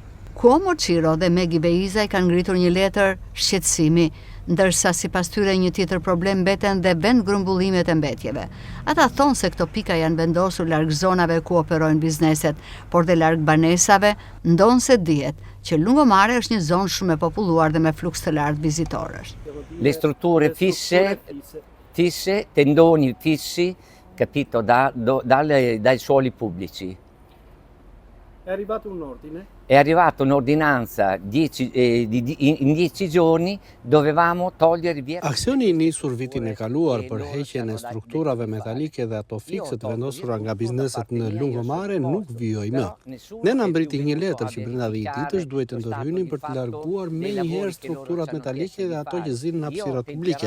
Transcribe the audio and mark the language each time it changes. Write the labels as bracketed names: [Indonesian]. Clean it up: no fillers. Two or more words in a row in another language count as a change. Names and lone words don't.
[Albanian] Cuomo Ciro dhe Megi Beizaj kanë ngritur një letër shqetësimi, ndërsa sipas tyre një tjetër problem mbeten dhe vend grumbullimet e mbetjeve. Ata thonë se këto pika janë vendosur larg zonave ku operojnë bizneset, por dhe larg banesave, ndonë se dihet që Lungomare është një zonë shumë e populluar dhe me fluks të lartë vizitorësh. [Italian] Le strutture fisse, tendoni fissi, capito, dai suoli pubblici. È arrivato un ordine? È arrivata un'ordinanza in 10 giorni dovevamo togliere via. [Albanian] Aksioni i nisur vitin e kaluar për heqjen e strukturave metalike dhe ato fikse të vendosura nga bizneset në Lungomare nuk vijoi më. Ne na mbriti një letër që brenda 10 ditësh duhet të ndërhynin për të larguar menjëherë strukturat metalike dhe ato që zinin në hapësirat publike.